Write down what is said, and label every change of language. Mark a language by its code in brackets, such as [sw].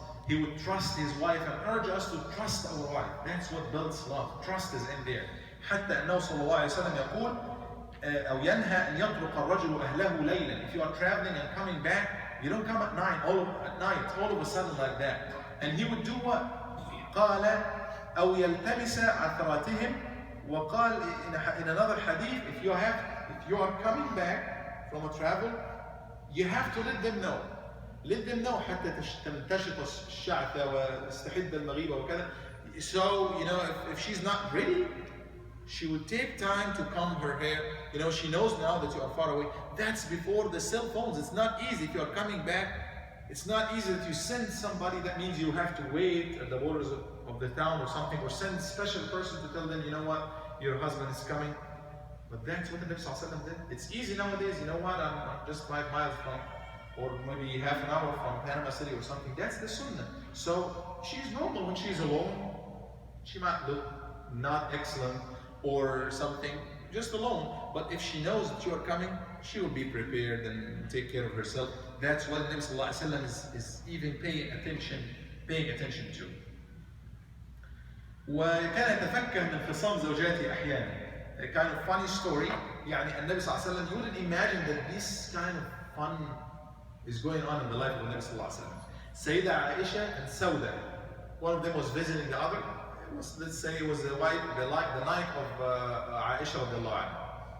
[en] He would trust his wife and urge us to trust our wife. That's what builds love. Trust is in there. [ar] حتى أنه صلى الله عليه وسلم يقول أو ينهى أن يطرق الرجل أهله ليلا. [en] If you are traveling and coming back, you don't come at night, all of a sudden like that. And he would do what? [ar] قال أو يلتمس عثراتهم. وقال [en] in another hadith, if you are coming back from a travel, you have to let them know. Let them know [ar] حتى تمتشط الشعثة واستحد المغيبة وكذا. [en] So, if she's not ready, she would take time to comb her hair. She knows now that you are far away. That's before the cell phones. It's not easy if you are coming back. It's not easy that you send somebody. That means you have to wait at the borders of the town or something, or send a special person to tell them, what, your husband is coming. But that's what the Nabi sallallahu alaihi wasallam did. It's easy nowadays. I'm just 5 miles from, or maybe half an hour from Panama City or something. That's the sunnah. So she's normal when she's alone. She might look not excellent or something, just alone. But if she knows that you are coming, she will be prepared and take care of herself. That's what the Nabi sallallahu alaihi wasallam is even paying attention to. [ar] وكان يتفكه من خصام زوجاته أحيانا. [en] A kind of funny story. [ar] النبي صلى الله عليه وسلم, [en] you wouldn't imagine that this kind of fun is going on in the life of the Nabi sallallahu alaihi wasallam. Sayyida Aisha and Sauda, one of them was visiting the other. Let's say it was the night of Aisha radiallahu anha.